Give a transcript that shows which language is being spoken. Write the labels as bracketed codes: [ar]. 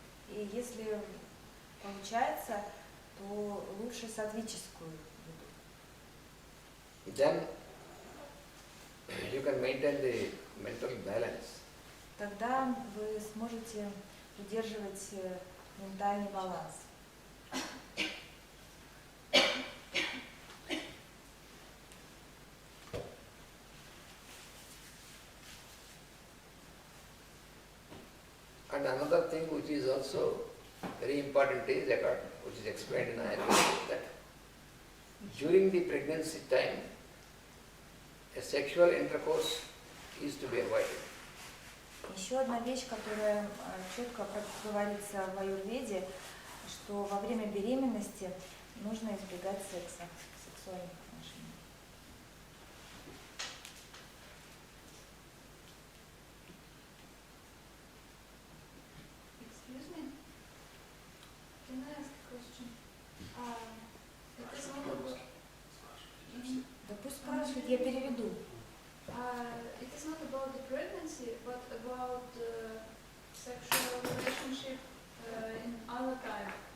[ru] И если получается, то лучше сатвическую еду. [en] then you can maintain the mental balance. [ru] Тогда вы сможете удерживать ментальный баланс. [en] And another thing which is also very important is, which is explained in Ayurveda, that during the pregnancy time, a sexual intercourse is to be avoided. [ru] Еще одна вещь, которая четко говорится в аюрведе, что во время беременности нужно избегать секса, сексуальных отношений. [en] Excuse me? Can I ask a question? It is not about, [ru] Да пусть спрашивает, я переведу. [en] it is not about the pregnancy, but about sexual relationship in other time.